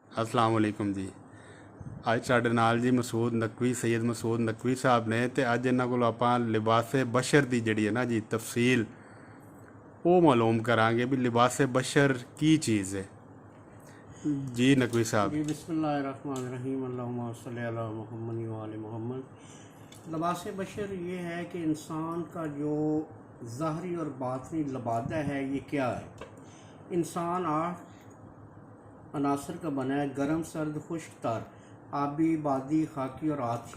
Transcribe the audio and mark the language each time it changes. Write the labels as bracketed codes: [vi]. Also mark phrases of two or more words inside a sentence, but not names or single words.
[ar] السلام عليكم जी। [pa] ਅੱਜ ਸਾਡੇ ਨਾਲ ਜੀ ਮਸੂਦ ਨਕਵੀ ਸੈयਦ ਮਸੂਦ ਨਕਵੀ ਸਾਹਿਬ ਨੇ ਤੇ ਅੱਜ ਇਹਨਾਂ ਕੋਲ ਆਪਾਂ ਲਿਬਾਸੇ ਬਸ਼ਰ ਦੀ ਜਿਹੜੀ ਹੈ ਨਾ ਜੀ ਤਫਸੀਲ ਉਹ ਮਾਲੂਮ ਕਰਾਂਗੇ ਵੀ ਲਿਬਾਸੇ ਬਸ਼ਰ ਕੀ ਚੀਜ਼ ਹੈ। ਜੀ ਨਕਵੀ साहब। [ar] जी بسم الله الرحمن الرحيم اللهم صل على محمد وآل محمد. [ur] لباس بشر یہ ہے کہ انسان کا جو ظاہری اور باطنی لبادہ ہے یہ کیا ہے. انسان 8 عناصر کا بنا ہے، گرم، سرد، خشک، تر، آبی، بادی، خاکی اور آچھی.